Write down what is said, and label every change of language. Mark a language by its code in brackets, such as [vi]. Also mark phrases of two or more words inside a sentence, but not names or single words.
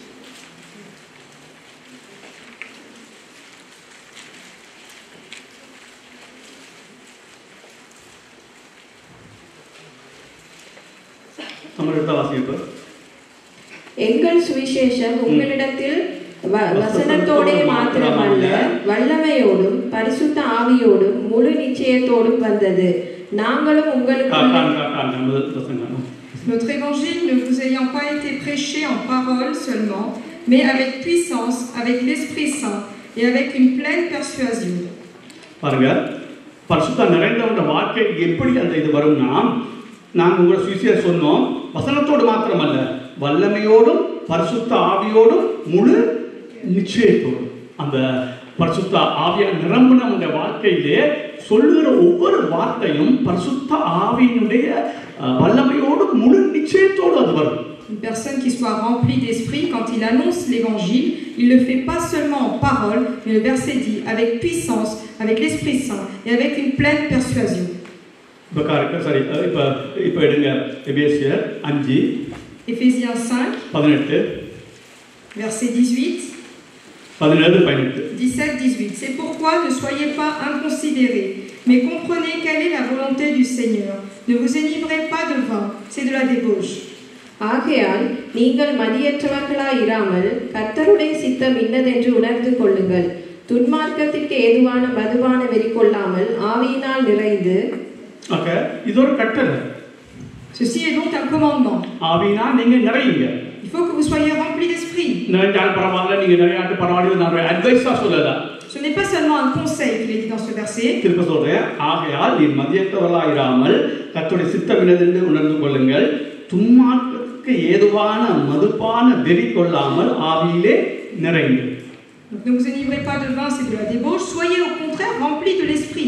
[ta] எங்கள் சுவிசேஷம் உங்களிடத்தில் வசனத்தோடே மாத்திரமல்ல வல்லமையோடும் பரிசுத்த ஆவியோடும் முழு நிச்சயத்தோடும் வந்தது. நாங்களும் உங்களுக்கு [fr] Notre évangile ne vous ayant pas été prêché en parole seulement, mais avec puissance, avec l'Esprit Saint et avec une pleine persuasion. [ta] பாருங்க, பரிசுத்த நிறைந்தவனுடைய வாழ்க்கை எப்படி அந்த இது வரும்னா, நாங்கள் உங்களை சுவிசேஷம் சொன்னோம், வசனத்தோடு மாத்திரமல்ல வல்லமையோடும் பரிசுத்த ஆவியோடும் முழு நிச்சயத்தோடும். அந்த பரிசுத்த ஆவியா நிரம்பின வாழ்க்கையிலே சொல்லுகிற ஒவ்வொரு வார்த்தையும் பரிசுத்த ஆவியினுடைய வல்லமையோடு முழு நிச்சயத்தோடு அது வரும். [fr] Une personne qui soit remplie d'esprit, quand il annonce l'évangile, il ne le fait pas seulement en parole, mais le verset dit avec puissance, avec l'Esprit Saint et avec une pleine persuasion. [ta] இப்போ எடுங்க எபேசியர் 5 [fr] Éphésiens 5 18 verset 18 17-18. C'est pourquoi ne soyez pas inconsidérés, mais comprenez quelle est la volonté du Seigneur. Ne vous enivrez pas de vin, c'est de la débauche. [ta] ஆகையால் நீங்கள் மதியற்றவர்களாய் இராமல் கர்த்தருடைய சித்தம் இன்னதென்று உணர்ந்து கொள்ளுங்கள். துன்மார்க்கத்திற்கு ஏதுவான மதுபான வெறி கொள்ளாமல் ஆவியினால் நிறைந்து. இது ஒரு கட்டளை. [fr] Ceci est donc un commandement. [ta] ஆவியினால் நீங்க நிறையுங்க. [fr] Il faut que vous soyez remplis d'esprit. [ta] நிறைஞ்சால் பரவாயில்லை, நீங்க நிறையாட்டு பரவாயில்லை, நான் அட்வைஸா சொல்லல. [fr] Ce n'est pas seulement un conseil qu'il est dit dans ce verset. [ta] திரும்ப சொல்றேன், ஆகையால் நீ மதியற்றவர்களாய் இராமல் கர்த்தருடைய சித்தம் இன்னதென்று உணர்ந்து கொள்ளுங்கள். துன்மார்க்கத்திற்கு ஏதுவான மதுபான வெறி கொள்ளாமல் ஆவியிலே நிறைந்து. [fr] Donc, ne vous enivrez pas de vin, c'est de la débauche. Soyez au contraire remplis de l'esprit.